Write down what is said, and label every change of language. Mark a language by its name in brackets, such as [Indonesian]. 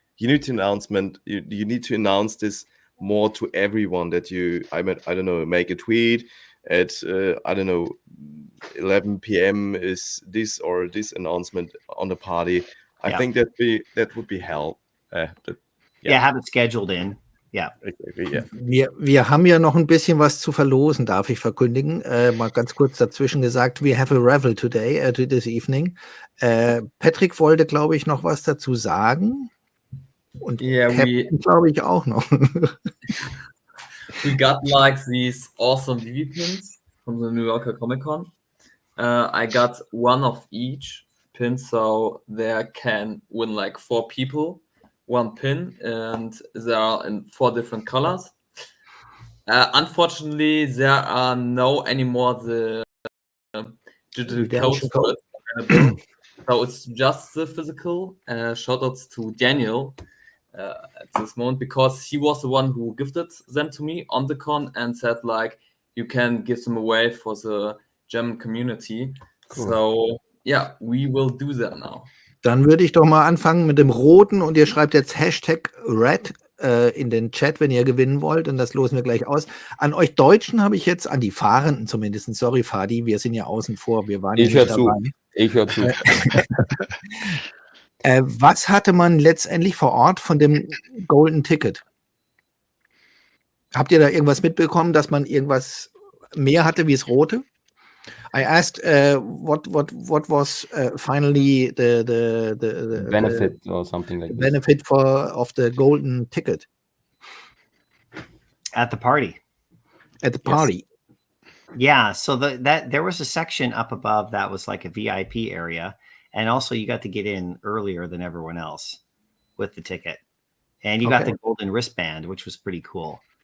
[English] You need to you need to announce this more to everyone that I don't know, make a tweet at I don't know, 11 p.m. is this or this announcement on the party. I think that would be help. Have it scheduled in. Ja. [German] Wir haben ja noch ein bisschen was zu verlosen, darf ich verkündigen. Mal ganz kurz dazwischen gesagt, [English] we have a raffle today, this evening. [German] Patrick wollte, glaube ich, noch was dazu sagen. Und Captain, glaube ich, auch noch. [English] We got like these awesome VeVe pins from the New Yorker Comic Con. I got one of each pin, so there can win like 4 people one pin, and they are in 4 different colors. Unfortunately, there are no anymore the digital codes available, so it's just the physical. Shoutouts to Daniel at this moment, because he was the one who gifted them to me on the con and said like, you can give them away for the German community. Cool. So yeah, we will do that now. [German] Dann würde ich doch mal anfangen mit dem Roten, und ihr schreibt jetzt #Red in den Chat, wenn ihr gewinnen wollt, und das losen wir gleich aus. An euch Deutschen habe ich jetzt, an die Fahrenden zumindest, sorry Fadi, wir sind ja außen vor, wir waren ja nicht dabei. Ich höre zu. Was hatte man letztendlich vor Ort von dem Golden Ticket? Habt ihr da irgendwas mitbekommen, dass man irgendwas mehr hatte wie das Rote? [English] I asked what was finally the benefit or something like benefit of the golden ticket at the party. At the party, yeah. So there was a section up above that was like a VIP area, and also you got to get in earlier than everyone else with the ticket, and you got the golden wristband, which was pretty cool.